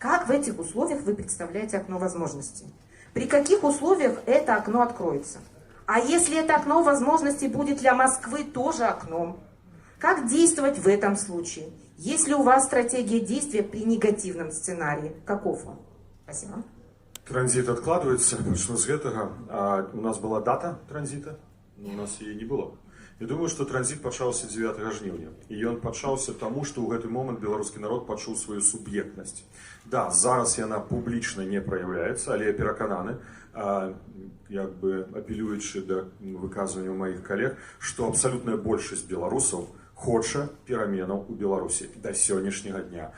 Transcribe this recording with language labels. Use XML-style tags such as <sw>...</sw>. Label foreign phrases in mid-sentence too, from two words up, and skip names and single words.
<ru>Как в этих условиях вы представляете окно возможностей? При каких условиях это окно откроется? А если это окно возможностей будет для Москвы тоже окном? Как действовать в этом случае? Есть ли у вас стратегия действия при негативном сценарии? Каков он? Спасибо. Транзит откладывается,</ru> <be>пачну з гэтага. А у нас была дата транзита, у нас яе не было. Я думаю, што транзит пачаўся 9 жніўня. І ён пачаўся таму, што ў гэты момант беларускі народ пачуў сваю суб'ектнасць. Да, зараз яна публічна не праяўляецца, але я перакананы, як бы апелюючы да выказванняў маіх калег, што абсалютная большасць беларусаў хоча пераменаў у Беларусі да сённяшняга дня.</be>